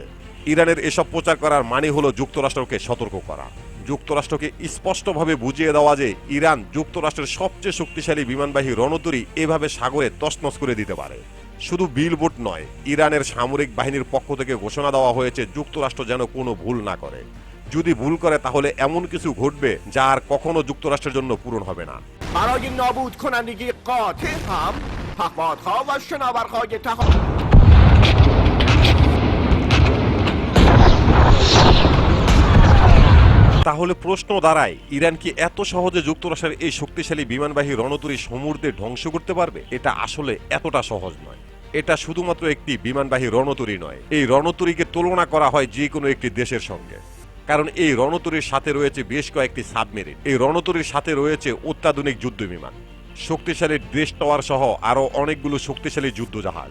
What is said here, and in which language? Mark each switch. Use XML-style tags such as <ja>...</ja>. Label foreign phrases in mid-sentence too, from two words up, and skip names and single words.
<bn>ইরানের এসব প্রচার করার মানে হলো যুক্তরাষ্ট্রকে সতর্ক করা, যুক্তরাষ্ট্রকে স্পষ্টভাবে বুঝিয়ে দেওয়া যে ইরান যুক্তরাষ্ট্রের সবচেয়ে শক্তিশালী বিমানবাহী রণতরী এভাবে সাগরে তছনছ করে দিতে পারে। শুধু বিলবোর্ড নয়, ইরানের সামরিক বাহিনীর পক্ষ থেকে ঘোষণা দেওয়া হয়েছে যুক্তরাষ্ট্র যেন কোনো ভুল না করে। যদি ভুল করে তাহলে এমন কিছু ঘটবে যা আর কখনো যুক্তরাষ্ট্রের জন্য পূরণ হবে না।</bn> <fa>برای نابود کنندگی قاطع هم پهپادها و شناورهای</fa> <bn>তাহলে প্রশ্ন দাঁড়ায়, ইরান কি এত সহজে যুক্তরাষ্ট্রের এই শক্তিশালী বিমানবাহী রণতরী সমুদ্রে ধ্বংস করতে পারবে? এটা আসলে এতটা সহজ নয়। এটা শুধুমাত্র একটি বিমানবাহী রণতরী নয়, এই রণতরীকে তুলনা করা হয় যে কোনো একটি দেশের সঙ্গে, কারণ এই রণতরীর সাথে রয়েছে বেশ কয়েকটি সাবমেরিন, এই রণতরীর সাথে রয়েছে অত্যাধুনিক যুদ্ধবিমান, শক্তিশালী ড্রেস টাওয়ার সহ আরও অনেকগুলো শক্তিশালী যুদ্ধজাহাজ।</bn>